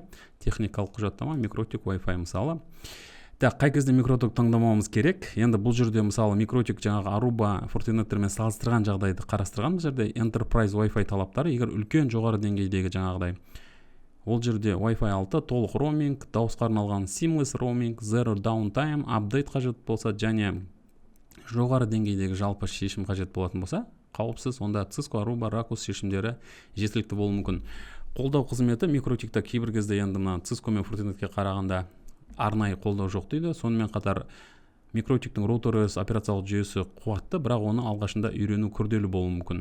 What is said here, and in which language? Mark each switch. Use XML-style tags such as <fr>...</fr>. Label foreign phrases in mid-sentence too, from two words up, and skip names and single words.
<kk>Техникалық құжаттама, микротик, Wi-Fi мысалы. Қай кезде микротик таңдамауымыз керек? Енді бұл жерде мысалы микротик жаңағы Aruba, Fortinetтермен салыстырған жағдайды қарастырған. Бұл жерде</kk> <en>enterprise Wi-Fi</en> <kk>талаптары, егер үлкен жоғары деңгейдегі жаңағыдай, ол жерде Wi-Fi 6 толық роуминг, дауысқа арналған</kk> <en>seamless roaming, zero downtime,</en> <kk>апдейт қажет болса және жоғары деңгейдегі жалпы шешім қажет болатын болса, қауіпсіз, онда Cisco, Aruba, Ruckus шешімдері жеткілікті болуы мүмкін. Қолдау қызметі микротикта кейбір кезде енді мына Cisco мен Fortinetке қарағанда арнайы қолдау жоқ дейді. Сонымен қатар микротиктің роутер OS операциялық жүйесі қуатты, бірақ оны алғашында үйрену күрделі болуы мүмкін.</kk>